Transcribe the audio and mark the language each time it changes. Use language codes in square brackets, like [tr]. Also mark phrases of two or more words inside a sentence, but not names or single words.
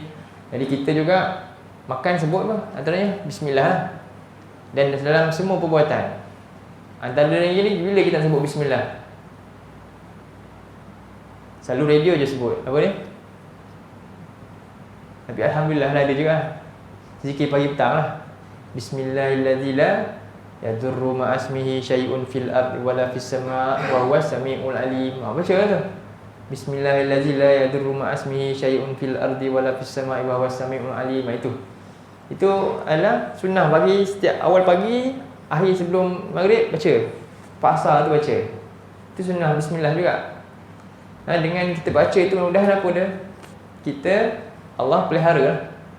[ms] Jadi kita juga makan sebut apa? Antaranya bismillah lah. Dan dalam semua perbuatan, antara lagi bila kita sebut bismillah, selalu radio je sebut apa dia? Tapi alhamdulillah lah ada juga zikir pagi petang lah. [ar] بسم الله الرحمن الرحيم، لا يضر مع اسمه شيء في الأرض ولا في السماء وهو السميع العليم. [ms] Baca lah tu. [ar] بسم الله الرحمن الرحيم، لا يضر مع اسمه شيء في الأرض ولا في السماء وهو السميع العليم. [ms] Itu adalah sunnah bagi setiap awal pagi, akhir sebelum maghrib baca. Pasar tu baca. Itu sunnah bismillah juga. Dengan kita baca itu mudah-mudahan apa dia? Kita Allah pelihara.